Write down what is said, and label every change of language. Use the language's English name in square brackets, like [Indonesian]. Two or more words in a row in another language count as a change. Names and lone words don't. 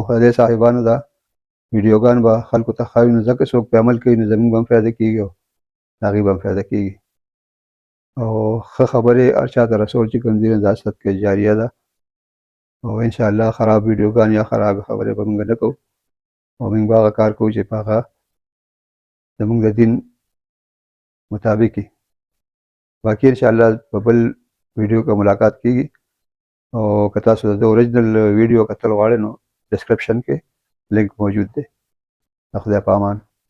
[Pashto] خو د دې صاحبانو دا ویډیوګان به خلکو ته ښایي نو ځکه څوک پرې عمل کوي نو زموږ به هم فایده کېږي او د هغوی به هم فایده کېږي او ښه خبرې هر چا ته رسول چې کوم دي دا صدقه جاریه ده او انشاءالله خراب ویډیوګان یا خراب خبرې به موږ نه کوو او موږ به هغه کار کوو چې په هغه زموږ د دین [Urdu] مطابق ہی. باقی ان شاء اللہ [Pashto] په بل ویډیو کې ملاقات کیږي او که تاسو د اوریجنل ویډیو کتل غواړئ نو ډسکرپشن کې لینک موجود دی. خدای په امان.